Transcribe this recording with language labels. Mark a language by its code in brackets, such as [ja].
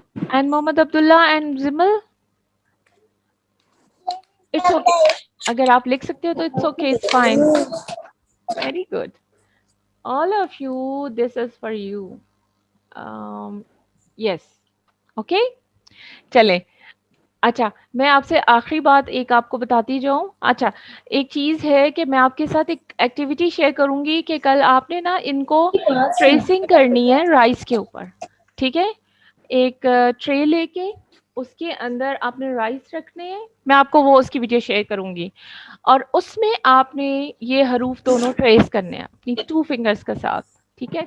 [en] and Muhammad Abdullah and Zamal, it's okay, [ur] اگر آپ لکھ سکتے ہو تو [en] It's okay, it's fine. Very good, all of you, this is for you. Yes, okay, چلیں. [ur] اچھا, میں آپ سے آخری بات ایک آپ کو بتاتی جاؤں. اچھا, ایک چیز ہے کہ میں آپ کے ساتھ ایک ایکٹیویٹی شیئر کروں گی کہ کل آپ نے نا ان کو ٹریسنگ کرنی ہے رائس کے اوپر, ٹھیک ہے. ایک ٹرے لے کے اس کے اندر آپ نے رائس رکھنے ہیں, میں آپ کو وہ اس کی ویڈیو شیئر کروں گی, اور اس میں آپ نے یہ حروف دونوں ٹریس کرنے ہیں اپنی 2 فنگرز کے ساتھ, ٹھیک ہے.